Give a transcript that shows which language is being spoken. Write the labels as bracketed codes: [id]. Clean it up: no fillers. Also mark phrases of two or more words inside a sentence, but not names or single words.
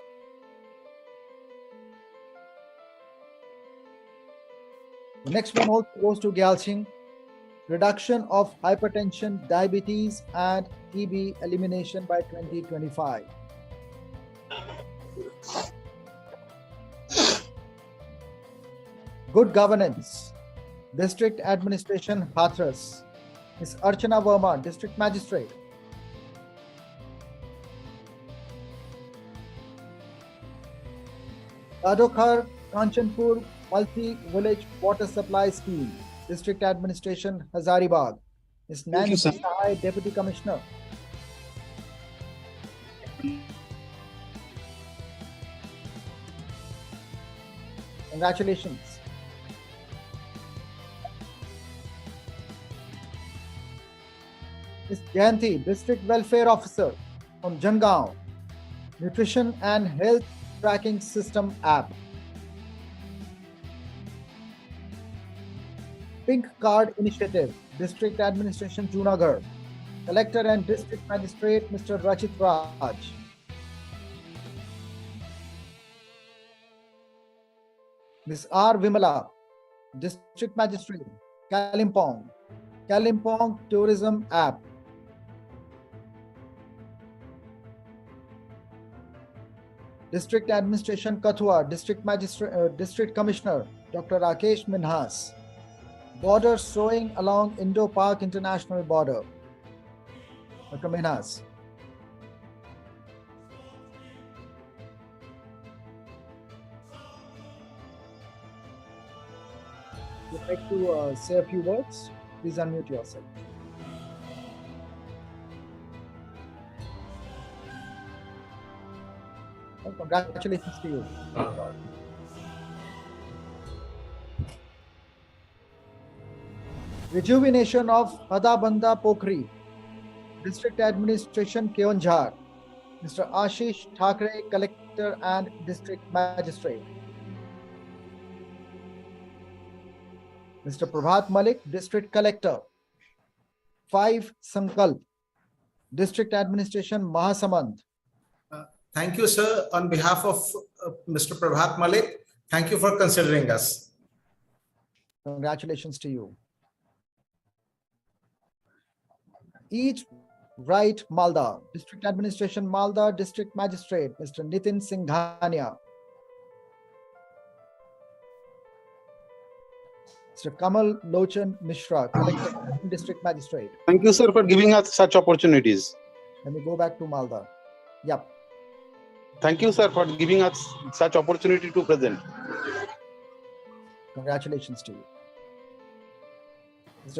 [en] The next one also goes to Gyalching, reduction of hypertension, diabetes, and TB elimination by 2025. Good governance, District Administration, Hathras, Ms. Archana Verma, District Magistrate. Adokhar Kanchanpur Multi-Village Water Supply Scheme, District Administration, Hazaribagh. Ms. Nancy Sahai, Deputy Commissioner. Congratulations. Ms. Jayanti, District Welfare Officer from Jangaon, Nutrition and Health Tracking System app. Pink Card Initiative, District Administration, Junagadh, Collector and District Magistrate, Mr. Rachit Raj. Ms. R. Vimala, District Magistrate, Kalimpong, Kalimpong Tourism app. District Administration, Kathua, District Magistrate, District Commissioner, Dr. Rakesh Minhas. Border sowing along Indo-Pak International Border, Dr. Minhas. Would you like to say a few words? Please unmute yourself. Well, congratulations to you. Rejuvenation of Hadabanda Pokhri, District Administration, Keonjhar, Mr. Ashish Thakre, Collector and District Magistrate. Mr. Prabhat Malik, District Collector. 5 Sankalp, District Administration, Mahasamand. Thank you, sir. On behalf of Mr. Prabhat Malik, thank you for considering us. Congratulations to you. Each Right Malda, District Administration, Malda, District Magistrate, Mr. Nitin Singhania. Mr. Kamal Lochan Mishra, Collector and District Magistrate. Thank you, sir, for giving us such opportunities. Let me go back to Malda. Yep. Thank you, sir, for giving us such opportunity to present. Congratulations to you. Mr.